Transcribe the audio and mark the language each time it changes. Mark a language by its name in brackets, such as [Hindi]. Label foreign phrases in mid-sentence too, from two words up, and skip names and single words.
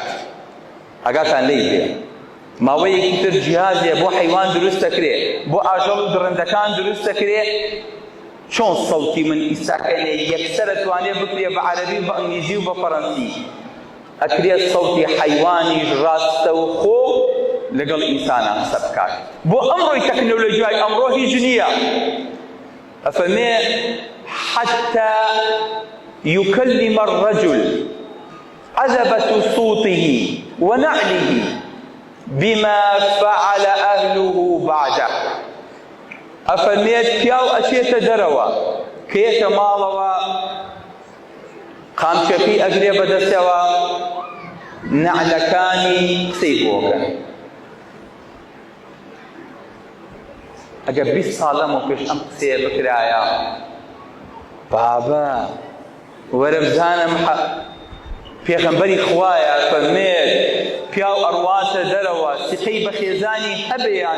[Central Kurdish] ئەگاتان لێی بێ ماوەیەکی تر جیهازێ بۆ حەیوان دروست دەکرێ بۆ ئاژەڵ و درندەکان دروست دەکرێ چۆن سەوتی من ئیساکەنێ یەکسەر ئەتوانێ بکرێ بە عەرەبی بە ئەنگلیزی و بە فەڕەنسی ئەکرێ سەوتی حەیوانیش ڕاستە و خۆ لەگەڵ ئینسانە قسە بکات. بۆ ئەمڕۆی تەکنۆلۆژیای ئەمڕۆ هیچ نییە. [Arabic] ئەفەرمێ حتى يكلم الرجل عذبة صوته ونعله بما فعل أهله بعده. [Central Kurdish] ئەفەرمێت پیاو ئەچێتە دەرەوە کێتە ماڵەوە قامچەکەی ئەگرێ بەدەستەوە نعلەکانی قسەی بۆکەن. ئەگەر 20 ساڵ لەمەوە پێش ئەم قسەیە بکرایە بابە وەرە بزانم پێغەمبەری خوایە فەرمێت پیاو ئەڕواتە دەرەوە سقەی بە خێزانی هەبێ یان